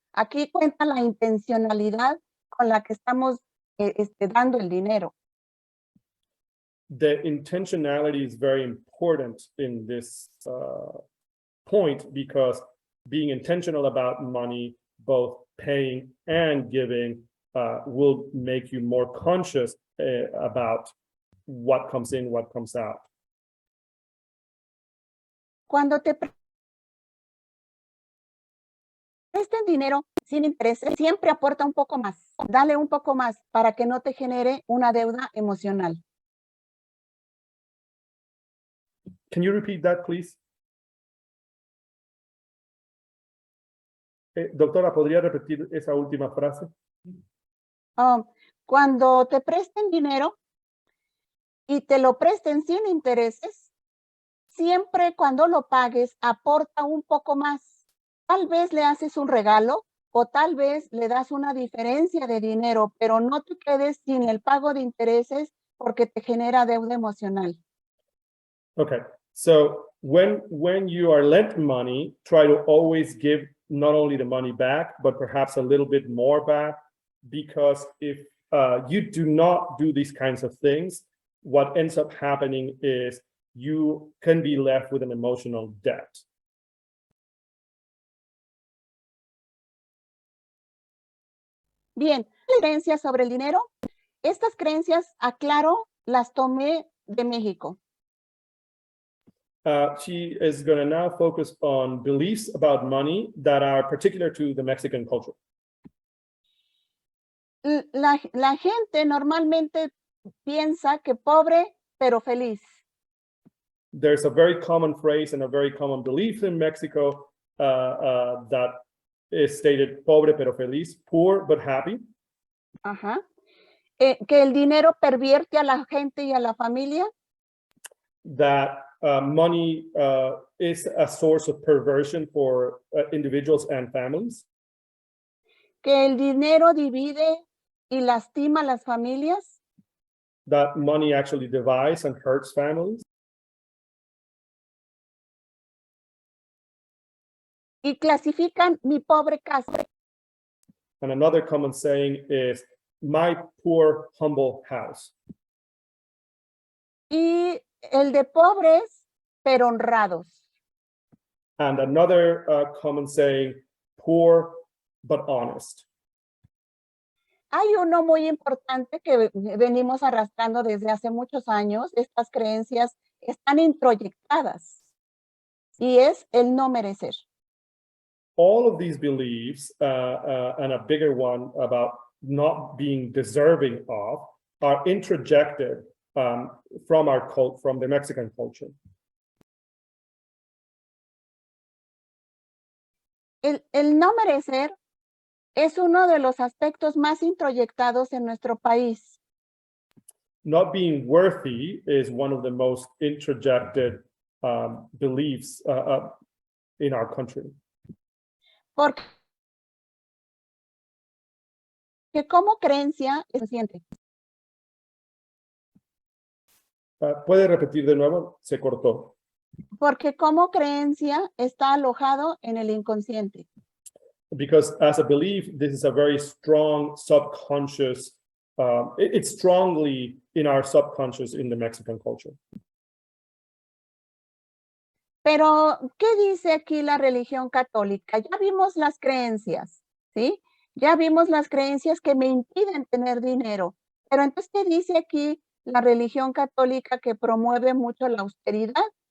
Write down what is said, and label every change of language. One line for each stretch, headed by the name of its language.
Spanish: Aquí cuenta la intencionalidad con la que estamos dando el dinero.
English: The intentionality is very important in this point, because being intentional about money, both paying and giving, will make you more conscious about what comes in, what comes out.
Spanish: Cuando te presten dinero sin intereses, siempre aporta un poco más. Dale un poco más para que no te genere una deuda emocional.
English: Can you repeat that, please?
Spanish: Doctora, ¿podría repetir esa última frase? Cuando te presten dinero y te lo presten sin intereses, siempre cuando lo pagues aporta un poco más. Tal vez le haces un regalo o tal vez le das una diferencia de dinero, pero no te quedes sin el pago de intereses porque te genera deuda emocional.
English: Okay, so when you are lent money, try to always give not only the money back, but perhaps a little bit more back, because if you do not do these kinds of things, what ends up happening is you can be left with an emotional debt.
Spanish: Bien, creencias sobre el dinero. Estas creencias, aclaro, las tomé de México.
English: She is going to now focus on beliefs about money that are particular to the Mexican culture.
Spanish: La gente normalmente piensa que pobre, pero feliz.
English: There's a very common phrase and a very common belief in Mexico that is stated:
Spanish: pobre pero feliz,
English: poor but happy. Ajá.
Spanish: Que el dinero pervierte a la gente y a la familia.
English: That money is a source of perversion for individuals and families.
Spanish: que el dinero divide y lastima a las familias,
English: that money actually divides and hurts families.
Spanish: y clasifican mi pobre casa.
English: And another common saying is, my poor, humble house.
Spanish: Y el de pobres, pero honrados.
English: And another common saying, poor but honest.
Spanish: Hay uno muy importante que venimos arrastrando desde hace muchos años. Estas creencias están introyectadas y es el no merecer.
English: All of these beliefs and a bigger one about not being deserving of are introjected from the Mexican culture.
Spanish: El no merecer es uno de los aspectos más introyectados en nuestro país.
English: Not being worthy is one of the most introjected beliefs in our country.
Spanish: Porque como creencia es consciente. ¿Puede repetir de nuevo? Se cortó. Porque como creencia está alojado en el inconsciente.
English: Because as a belief, this is a very strong subconscious, it's strongly in our subconscious in the Mexican culture.
Spanish: Pero, ¿qué dice aquí la religión católica? Ya vimos las creencias, ¿sí? Ya vimos las creencias que me impiden tener dinero. Pero entonces, ¿qué dice aquí la religión católica que promueve mucho la austeridad?